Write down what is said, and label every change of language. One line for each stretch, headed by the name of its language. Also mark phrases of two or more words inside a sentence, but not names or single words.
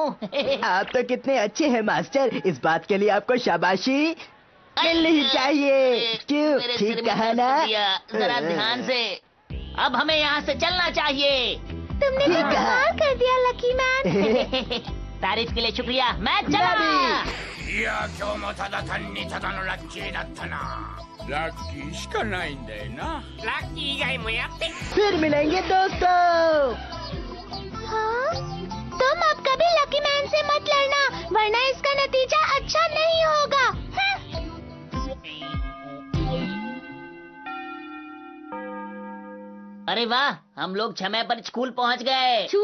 Hindi: आप तो कितने अच्छे हैं मास्टर, इस बात के लिए आपको शाबाशी मिलनी ही चाहिए। क्यों, ठीक कहा ना? जरा ध्यान से। अब हमें यहाँ से चलना चाहिए। तुमने तो कमाल कर दिया लकी मैन। तारीफ के लिए शुक्रिया, मैं चला।
Japanese: いや今日もただ単にただのラッキーだったな。ラッキーしかないんだよな。ラッキー以外もやって。
Hindi: फिर मिलेंगे दोस्तों। हाँ? तुम अब कभी लकी मैन से मत लड़ना, वरना इसका नतीजा अच्छा नहीं होगा। अरे वाह, हम लोग समय पर स्कूल पहुँच गए।